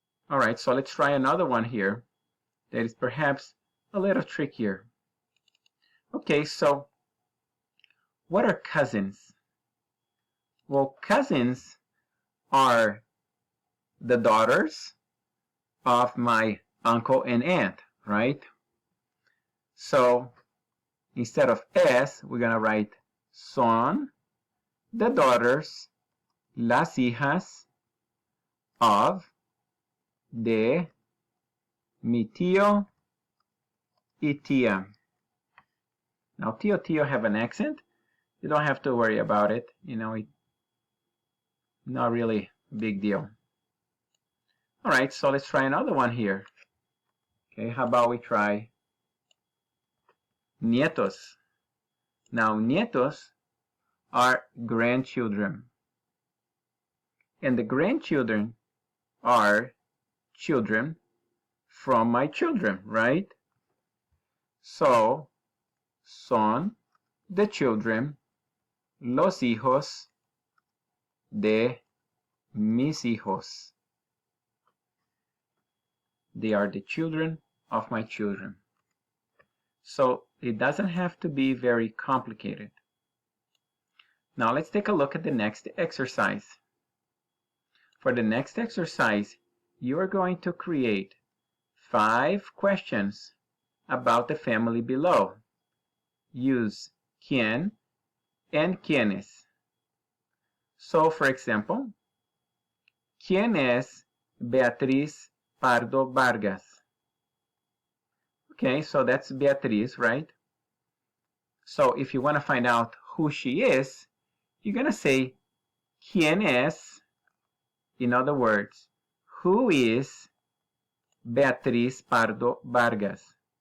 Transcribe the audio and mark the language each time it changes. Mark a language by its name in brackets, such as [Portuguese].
[English] All right, so let's try another one here that is perhaps a little trickier. Okay, so what are cousins? Well, cousins are the daughters of my uncle and aunt, right? So instead of es, we're going to write [Spanish] son [English] the daughters, [Spanish] las hijas [English] of [Spanish] de mi tío y tía. [English] Now, tío have an accent. You don't have to worry about it. You know, not really a big deal. All right, so let's try another one here. Okay, how about we try nietos? Now, nietos are grandchildren. And the grandchildren are children from my children, right? So, [Spanish] son [English] the children, [Spanish] los hijos de mis hijos. [English] They are the children of my children. So it doesn't have to be very complicated. Now let's take a look at the next exercise. For the next exercise, you are going to create 5 questions about the family below. Use quién and quiénes. So, for example, [Spanish] ¿quién es Beatriz Pardo Vargas? [English] Okay, so that's Beatriz, right? So if you want to find out who she is, you're going to say [Spanish] ¿quién es? [English] In other words, who is Beatriz Pardo Vargas?